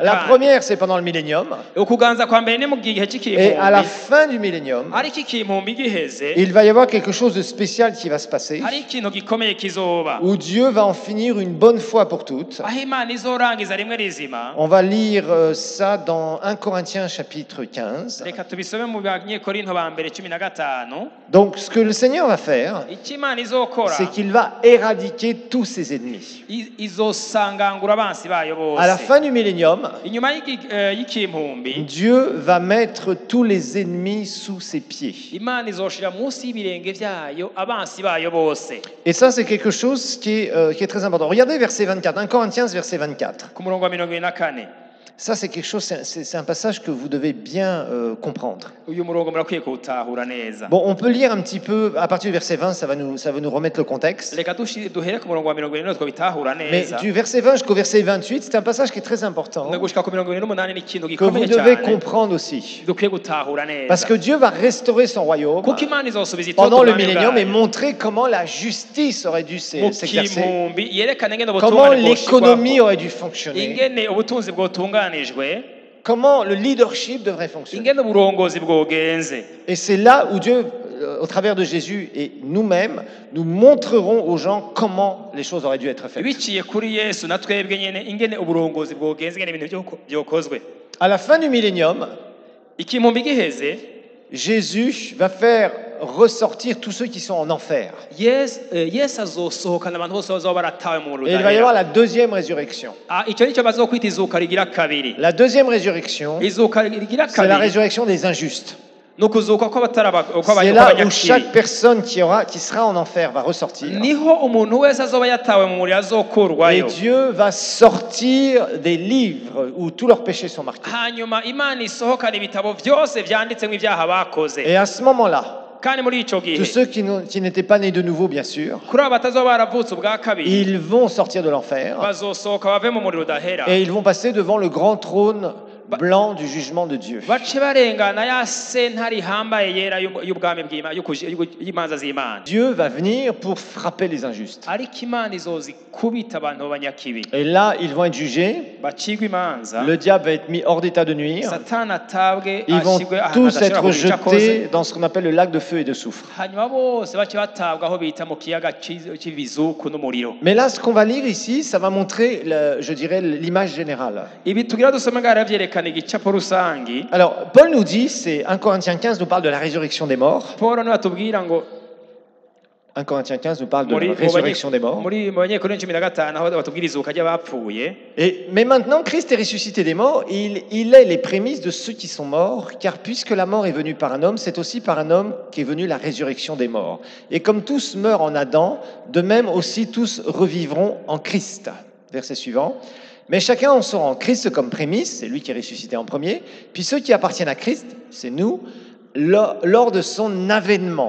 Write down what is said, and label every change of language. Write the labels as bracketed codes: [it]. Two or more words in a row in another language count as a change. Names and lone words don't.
[fr] La première, c'est pendant le millénium. [rn] ukuganza kwa mbere ni mu gihe [fr] Et à la [rn] cy'ikihumbi. [fr] fin du millénium, [rn] ariko ikihumbi giheze [fr] il va y avoir quelque chose de spécial qui va se passer, [rn] hari ikintu gikomeye kizoba. [fr] où Dieu va en finir une bonne fois pour toutes. [rn] aho Imana izorangiza rimwe rizima. [fr] On va lire ça dans 1 Corinthiens chapitre 15. [rn] reka tubisome mu banyekorinto ba mbere 15. [fr] Donc ce que le Seigneur va faire, [rn] icyo Imana izokora [fr] c'est qu'il va éradiquer tous ses ennemis. [rn] izosangangura abansi bayo bose. [fr] À la fin du millénium, [rn] inyuma y'ikihumbi [fr] Dieu va mettre tous les ennemis sous ses pieds. [rn] Imana izoshira munsi y'ibirenge byayo abansi bayo bose. [fr] Et ça, c'est quelque chose qui est très important. Regardez verset 24, 1 Corinthiens verset 24. [rn] ku murongo wa 24. [fr] Ça, c'est quelque chose, c'est un passage que vous devez bien comprendre. [rn] uyu murongo murakwiye kuwutahura neza. [fr] Bon, on peut lire un petit peu, à partir du verset 20, ça va nous remettre le contexte. [rn] reka duhere ku murongo wa 24 twabitahura [fr] Mais [rn] neza. [fr] du verset 20 jusqu'au verset 28, c'est un passage qui est très important, [rn] gushika ku 28 ni ikintu [fr] que vous [rn] gikomeye [fr] devez [rn] cyane [fr] comprendre aussi. [rn] dukwiye gutahura neza. [fr] Parce que Dieu va restaurer son royaume [rn] kuko Imana izosubiza itoto [fr] pendant le [rn] ubwami [fr] millénium et [rn] bwayo. [fr] montrer comment la justice aurait dû [rn] mu [fr] s'exercer, [rn] kihumbi yerekana ingene [fr] comment [rn] ubutungane [fr] l'économie [rn] bwoshirwaho. [fr] aurait dû fonctionner, [rn] ingene ubutunzi bwotunganijwe. [fr] comment le leadership devrait fonctionner. [rn] ingene uburongozi bwogenze. [fr] Et c'est là où Dieu au travers de Jésus et nous-mêmes, nous montrerons aux gens comment les choses auraient dû être faites. [rn] biciye kuri yesu na twebwe nyene ingene uburongozi bwogenze ingene ibintu byokozwe. [fr] À la fin du millénium, [rn] Ikimumbi giheze, [fr] Jésus va faire ressortir tous ceux qui sont en enfer. [rn] yesu azosohokana abantu bose bazoba baratawe mu [fr] Et il va y avoir [rn] rudahera. [fr] la deuxième résurrection. [rn] Icyo nicyo bazokwita izuka rigira kabiri. [fr] La deuxième résurrection, [rn] Izuka rigira [fr] c'est la [rn] kabiri [fr] résurrection des injustes. [rn] ni ukuzuka [fr] C'est là où chaque personne qui sera en enfer va ressortir. [rn] niho umuntu wese azoba yatawe mu muriro [fr] Et [rn] azokurwayo. [fr] Dieu va sortir des livres où tous leurs péchés sont marqués. [rn] Hanyuma imana isohokana ibitabo byose byanditsemo ibyaha bakoze. [fr] Et à ce moment-là, [rn] Kandi muri ico gihe [fr] tous ceux qui n'étaient pas nés de nouveau, bien sûr, [rn] kuri abo batazoba baravutse ubwa kabiri [fr] ils vont sortir de l'enfer [rn] bazosohoka bave mu muriro udahera, [fr] et ils vont passer devant le grand trône blanc du jugement de Dieu. [rn] bace barengana ya sentare ihambaye yera y'ubwami bw'Imana y'imanza z'Imana. [fr] Dieu va venir pour frapper les injustes. [rn] Ariko imana izozikubita abantu b'abanyakibi [fr] Et là, ils vont être jugés. [rn] bacigwa imanza, [fr] Le diable va être mis hors d'état de nuire. [rn] satani atabwe [fr] Ils vont [rn] ashyirwe ahantu [fr] tous [rn] adashobora [fr] être [rn] kugira icyo akoze, [fr] jetés dans ce qu'on appelle le lac de feu et de soufre. [rn] hanyuma bose bace batabwa aho bita mu kiyaga cy'ibizuku n'umuriro. [fr] Mais là, ce qu'on va lire ici, ça va montrer, je dirais, l'image générale. [rn] Ibi tugira dusome ngaho byerekana igicapo rusangi. [fr] Alors, Paul nous dit, c'est 1 Corinthiens 15 nous parle de la résurrection des morts. [rn] Paul niwe atubwira ngo [fr] 1 Corinthiens 15 nous parle de [rn] muri [fr] la résurrection des morts. [rn] muri Abanyekorinto 15 aho batubwira izuka ry'abapfuye. [fr] Mais maintenant, Christ est ressuscité des morts, il est les prémices de ceux qui sont morts, car puisque la mort est venue par un homme, c'est aussi par un homme qu'est venue la résurrection des morts. Et comme tous meurent en Adam, de même aussi tous revivront en Christ. Verset suivant. Mais chacun en sera en Christ comme prémisse, c'est lui qui est ressuscité en premier, puis ceux qui appartiennent à Christ, c'est nous, lors de son avènement.